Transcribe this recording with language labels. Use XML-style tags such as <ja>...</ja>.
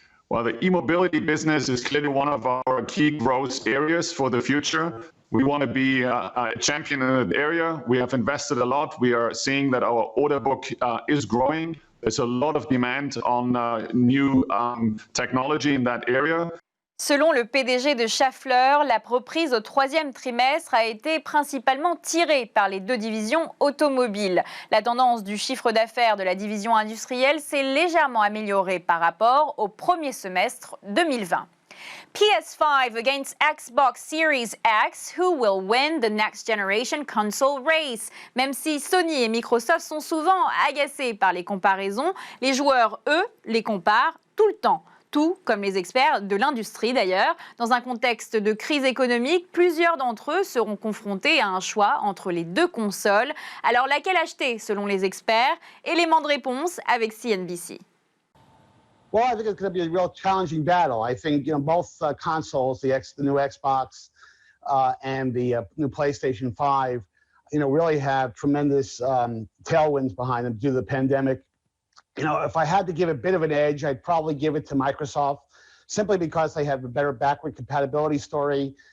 <en>Well, the e-mobility business is clearly one of our key growth areas for the future. We want to be a champion in that area. We have invested a lot. We are seeing that our order book is growing. There's a lot of demand on new technology in that area.</en> <fr>Selon le PDG de Schaffler, la reprise au troisième trimestre a été principalement tirée par les deux divisions automobiles. La tendance du chiffre d'affaires de la division industrielle s'est légèrement améliorée par rapport au premier semestre 2020.</fr> <en>PS5 against Xbox Series X, who will win the next generation console race?</en> <fr>Même si Sony et Microsoft sont souvent agacés par les comparaisons, les joueurs, eux, les comparent tout le temps. Tout comme les experts de l'industrie d'ailleurs. Dans un contexte de crise économique, plusieurs d'entre eux seront confrontés à un choix entre les deux consoles. Alors laquelle acheter selon les experts? Élément de réponse avec CNBC.</fr> <en>Well, I think it's going to be a real challenging battle. I think both consoles, the new Xbox and the new PlayStation 5, really have tremendous tailwinds behind them due to the pandemic. If I had to give a bit of an edge, I'd probably give it to Microsoft, simply because they have a better backward compatibility story.</en>